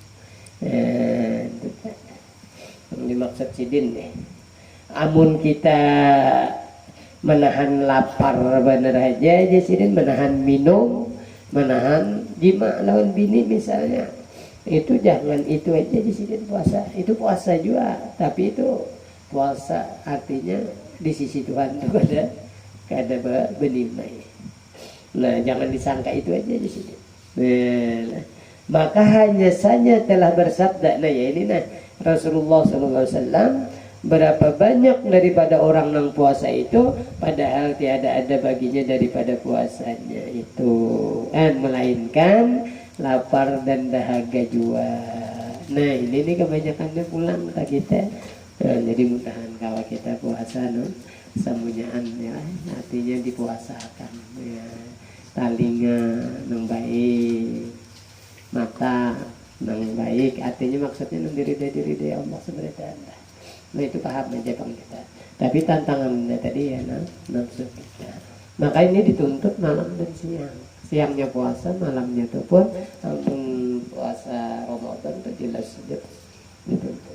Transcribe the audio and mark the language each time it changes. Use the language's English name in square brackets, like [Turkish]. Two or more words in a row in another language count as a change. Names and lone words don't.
[Banjar] Yang dimaksud sidin nih, amun kita menahan lapar bener aja sidin, menahan minum, menahan jima lawan bini misalnya, itu jangan itu aja sidin puasa. [Indonesian] Itu puasa juga, tapi itu puasa artinya di sisi Tuhan itu kada bernilai. [Banjar] Nah jangan disangka itu aja sidin. [Indonesian] Maka hanya saja telah bersabda, nah ya ini nah Rasulullah SAW, berapa banyak daripada orang yang puasa itu padahal tiada ada baginya daripada puasanya itu, melainkan lapar dan dahaga jua. Nah ini nih kebanyakannya pulang ke kita. [Banjar] Jadi mudahan kalau kita puasa semuanyaan ya, artinya dipuasakan ya, talinga nang baik, mata nang baik, artinya maksudnya nang diri Allah sebenarnya. Nah itu paham aja bang kita. Tapi tantangannya tadi ya nafsu kita. [Indonesian] Maka ini dituntut malam dan siang. Siangnya puasa, malamnya itu pun puasa Ramadan itu jelas dituntut.